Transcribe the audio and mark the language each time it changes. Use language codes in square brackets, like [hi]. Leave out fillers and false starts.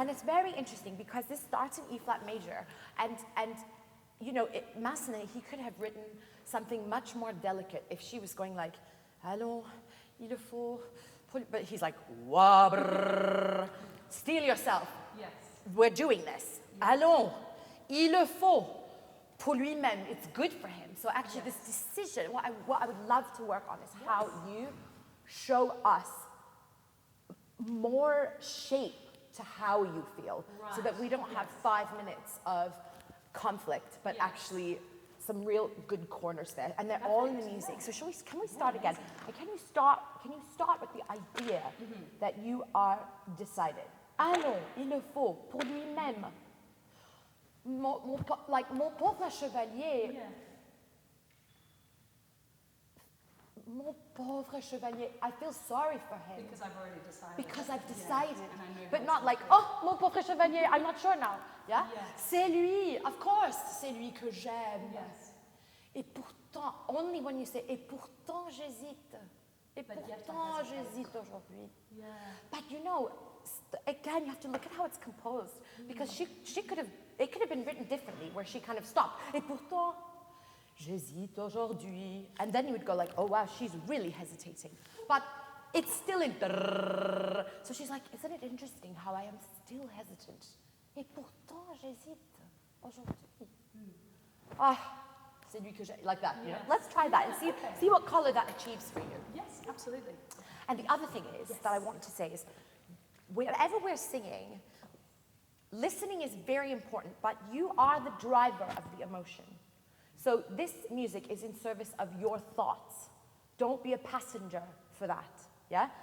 [en] And it's very interesting because this starts in E flat major, and you know, Massenet, he could have written something much more delicate if she was going like, [fr] allons, il faut, [en] but he's like, wah, brrr, steel yourself. Yes. We're doing this. [fr] Allons, il faut, pour lui-même. [en] It's good for him. So actually this decision, what I would love to work on is how you show us more shape to how you feel, so that we don't have 5 minutes of conflict, but actually some real good corners there, and they're all in the music. So can we start again? And can you start with the idea that you are decided? [fr] Allons, il le faut, pour lui-même. Mon pauvre chevalier. Mon pauvre chevalier. [en] I feel sorry for him. Because I've already decided. Because I've decided. And I know But how not to like, feel. oh, [fr] mon pauvre chevalier, [en] I'm not sure now. Yeah? Yes. [fr] C'est lui, [en] of course, [fr] c'est lui que j'aime. [en] Yes. [fr] Et pourtant, [en] only when you say, [fr] et pourtant j'hésite. Et [en] But yet I [fr] pourtant [en] hesitate. [fr] j'hésite aujourd'hui. [en] Yeah. But you know, again, you have to look at how it's composed. Because she could have, it could have been written differently, where she kind of stopped. [fr] Et pourtant, j'hésite aujourd'hui. [en] And then you would go like, oh wow, she's really hesitating. But it's still in drrrr. So she's like, isn't it interesting how I am still hesitant? [fr] Et pourtant, j'hésite aujourd'hui. Ah, c'est lui que j'ai, [en] like that. You know? Let's try that and see what color that achieves for you. Yes, absolutely. And the other thing is, that I want to say is, whenever we're singing, listening is very important, but you are the driver of the emotion. So this music is in service of your thoughts. Don't be a passenger for that, yeah?